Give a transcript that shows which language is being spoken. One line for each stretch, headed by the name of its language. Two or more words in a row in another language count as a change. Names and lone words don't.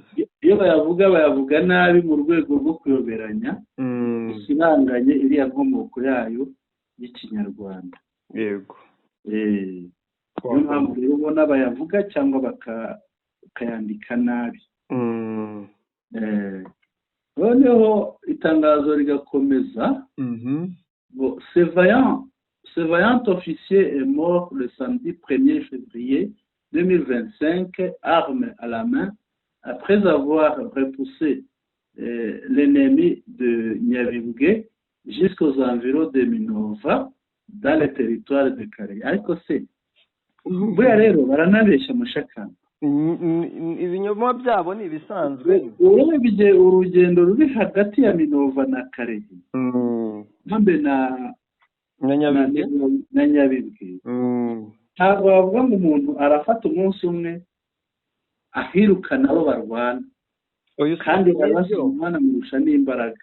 Kinyarwanda: Iyo bayavuga nabi mu rwego rwo kuyoberanya, isibanganye iriya nkomoko yayo y'Ikinyarwanda. Yego. Niyo mpamvu rero ubona bayavuga cyangwa bakayandika nabi. Noneho itangazo rigakomeza.
French: Ce vaillant officier est mort le samedi 1er février 2025, arme à la main, après avoir repoussé l'ennemi de Nyabibwe jusqu'aux environs de Minova dans le territoire de Karehe.
Kinyarwanda: Ariko se buriya rero baranabeshya Mushakamba. Ibinyoma byabo ni ibisanzwe. Urebye urugendo ruri hagati ya Minova na Karehe, hambe na Nyabibwe, ntabwo bavuga ngo umuntu arafata umunsi umwe ahirukana abo barwana, kandi barasumana murusha n'imbaraga.